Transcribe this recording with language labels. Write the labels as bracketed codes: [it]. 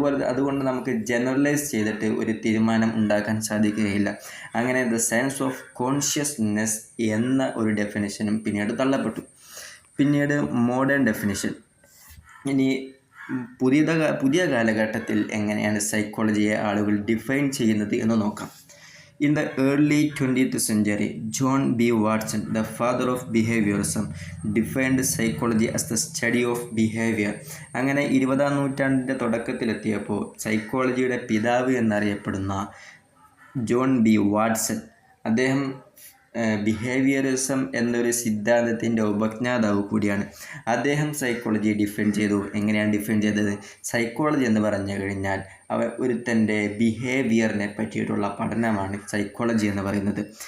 [ml] അതുകൊണ്ട് നമുക്ക് ജനറലൈസ് ചെയ്തിട്ട് ഒരു തീരുമാനം ഉണ്ടാക്കാൻ സാധിക്കുകയില്ല. അങ്ങനെ [en] the science of consciousness [ml] എന്ന ഒരു ഡെഫിനിഷനും പിന്നീട് തള്ളപ്പെട്ടു. പിന്നീട് മോഡേൺ ഡെഫിനിഷൻ. ഇനി പുതിയ കാലഘട്ടത്തിൽ എങ്ങനെയാണ് സൈക്കോളജിയെ ആളുകൾ ഡിഫൈൻ ചെയ്യുന്നത് എന്ന് നോക്കാം. [en] In the early 20th century, John B. Watson, the father of behaviorism, defined psychology as the study of behavior. [ml] അങ്ങനെ 20-ാം നൂറ്റാണ്ടിൻ്റെ തുടക്കത്തിലെത്തിയപ്പോൾ സൈക്കോളജിയുടെ പിതാവ് എന്നറിയപ്പെടുന്ന ജോൺ ബി വാട്സൺ, അദ്ദേഹം ബിഹേവിയറിസം എന്നൊരു സിദ്ധാന്തത്തിൻ്റെ ഉപജ്ഞാതാവ് കൂടിയാണ്. അദ്ദേഹം സൈക്കോളജി ഡിഫൈൻ ചെയ്തു. എങ്ങനെയാണ് ഡിഫൈൻ ചെയ്തത്? സൈക്കോളജി എന്ന് പറഞ്ഞു കഴിഞ്ഞാൽ ഒരുത്തൻ്റെ ബിഹേവിയറിനെ പറ്റിയിട്ടുള്ള പഠനമാണ് സൈക്കോളജി എന്ന് പറയുന്നത്.